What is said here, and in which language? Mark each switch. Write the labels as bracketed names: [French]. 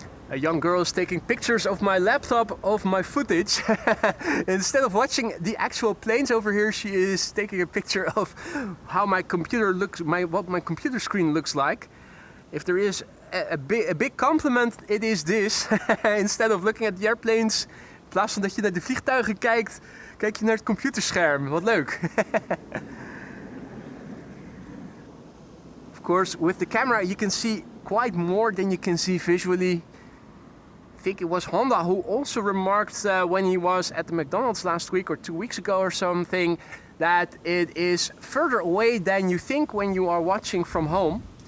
[English] A young girl is taking pictures of my laptop, of my footage. Instead of watching the actual planes over here, she is taking a picture of how my computer looks, what my computer screen looks like. If there is a big compliment, it is this. Instead of looking at the airplanes, [Dutch] in plaats van dat je naar de vliegtuigen kijkt, kijk je naar het computerscherm. Wat leuk. [English] Of course, with the camera you can see quite more than you can see visually. I think it was Honda who also remarked when he was at the McDonald's last week or 2 weeks ago or something, that it is further away than you think when you are watching from home.